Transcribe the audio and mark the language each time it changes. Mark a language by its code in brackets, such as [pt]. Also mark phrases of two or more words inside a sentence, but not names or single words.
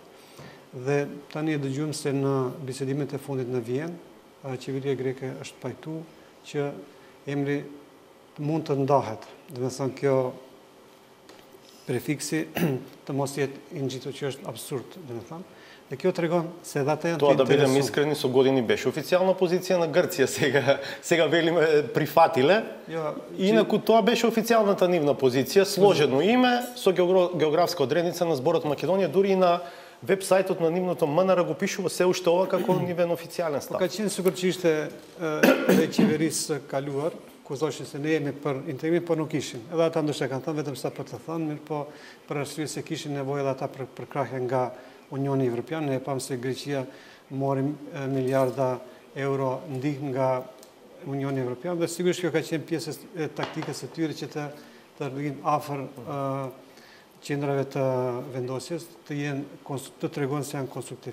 [sq] Dhe tani e dëgjuam se në bisedimet e fundit në Vjenë, qeveria greke është pajtuar që emri mund të ndahet. Dhe me thënë kjo prefiksi të mos jetë i ngjitur që është absurd, dhe me thënë. Dhe kjo tregon se edhe ata janë të [mk] Тоа да бидем интересувани. искрени, со години беше официјална позиција на Грција, сега велиме прифатиле. Инаку тоа беше официјалната нивна позиција, сложено име со географска одредница на зборот Македонија, дури и на веб-сајтот на нивното МНР го пишува се уште ова како нивен официјален став. [sq] Ka qenë sikur që ishte e qeverisë kaluar, ku thoshin se ne jemi për integrim, po nuk ishin. Edhe ata ndoshta kanë thënë vetëm sa për të thënë, mirë po për arsye se kishin nevojë edhe ata për krahje nga Unioni Evropian, ne e pam se Greqia mori miliarda euro ndihmë nga Unioni Evropian dhe sigurisht kjo ka qenë pjesë e taktikës së tyre që të rrinë afër qendrave të vendosjes, të tregojnë se janë konstruktiv.